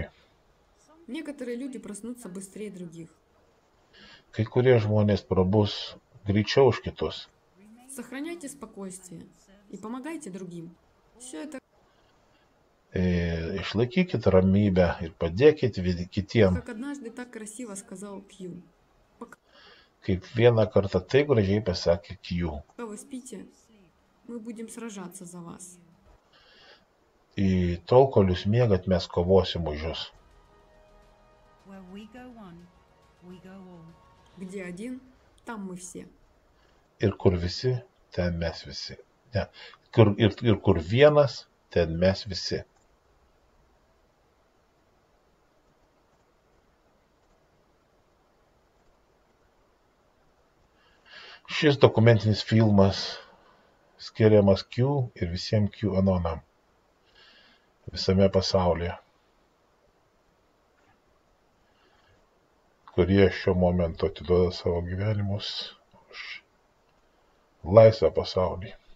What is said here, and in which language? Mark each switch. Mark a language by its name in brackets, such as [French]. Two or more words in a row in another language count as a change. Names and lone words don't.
[Russian] Некоторые люди проснутся быстрее других. [Lithuanian] Kai kurie žmonės prabus greičiau už kitus. [Russian] Сохраняйте спокойствие и помогайте другим. Все это, [Lithuanian] Išlaikykite ramybę ir padėkite kitiems. [Russian] как однажды так красиво сказал Кью. [Lithuanian] Kaip vieną kartą taip gražiai pasakė Q. [Russian] Пока вы спите, мы будем сражаться за вас. [Lithuanian] Į tol, kol jūs miegat, mes kovosim už jūs. [English] Where we go one, we go all. [Russian] Где один, там мы все. [Lithuanian] Ir kur visi, ten mes visi. Ne. Ir kur vienas, ten mes visi. Šis dokumentinis filmas skiriamas Q ir visiems Q anonam visame pasaulyje, kurie šiuo momentu atiduoda savo gyvenimus už laisvą pasaulį.